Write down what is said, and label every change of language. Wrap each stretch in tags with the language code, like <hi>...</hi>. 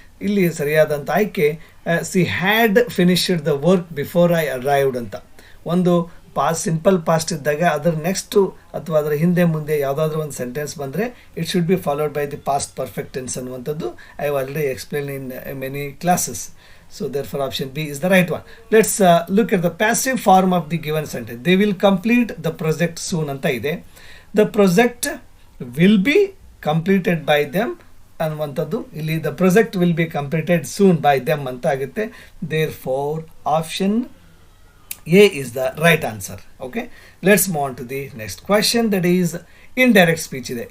<kn>ಇಲ್ಲಿ ಸರಿಯಾದಂಥ ಆಯ್ಕೆ</kn> <en>C had finished the work before I arrived</en> <kn>ಅಂತ. ಒಂದು ಸಿಂಪಲ್ ಪಾಸ್ಟ್ ಇದ್ದಾಗ ಅದರ ನೆಕ್ಸ್ಟು ಅಥವಾ ಅದರ ಹಿಂದೆ ಮುಂದೆ ಯಾವುದಾದ್ರೂ ಒಂದು ಸೆಂಟೆನ್ಸ್ ಬಂದರೆ</kn> <en>it should be followed by the past perfect tense</en> <kn>ಅನ್ನುವಂಥದ್ದು</kn> <en>I have already explain in many classes. So therefore option B is the right one. Let's look at the passive form of the given sentence. They will complete the project soon</en> <kn>ಅಂತ ಇದೆ.</kn> <en>The project will be completed by them</en> <kn>ಅನ್ನುವಂಥದ್ದು ಇಲ್ಲಿ</kn> <en>the project will be completed soon by them</en> <kn>ಅಂತ ಆಗುತ್ತೆ.</kn> <en>Therefore option A is the right answer. Okay, let's move on to the next question. That is indirect speech</en> <kn>ಇದೆ.</kn>